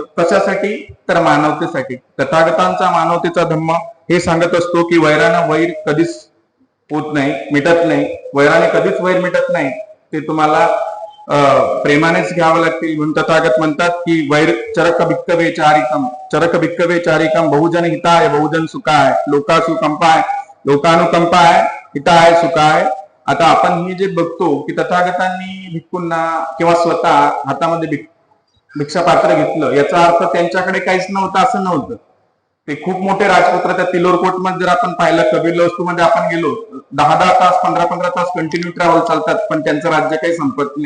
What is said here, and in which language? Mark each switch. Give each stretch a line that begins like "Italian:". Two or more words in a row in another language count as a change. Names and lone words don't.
Marathi: कशासाठी, तर मानवतेसाठी. तथागतांचा मानवतेचा धम्म हे सांगत असतो की वैरानं वैर कधीच होत नाही, मिटत नाही. वैराने कधीच वैर मिटत नाही, ते तुम्हाला प्रेमानेच घ्यावं लागतील. म्हणून तथागत म्हणतात की
Pali: वैर चरक भिक्कवे चारिकम बहुजन हिताय बहुजन सुखाय लोकानुकंपाय हिताय सुखाय.
Marathi: आता आपण हे जे बघतो की तथागतांनी भिक्खूंना किंवा स्वतः हातामध्ये भिक्षा पात्र घेतलं, याचा अर्थ त्यांच्याकडे काहीच नव्हतं असं नव्हतं. ते खूप मोठे राजपुत्र. त्या तिलोरकोट मध्ये जर आपण पाहिलं, कबीर वस्तूमध्ये आपण गेलो 10 तास 15 तास
English: continue travel
Marathi: चालतात, पण त्यांचं राज्य काही संपत नाही.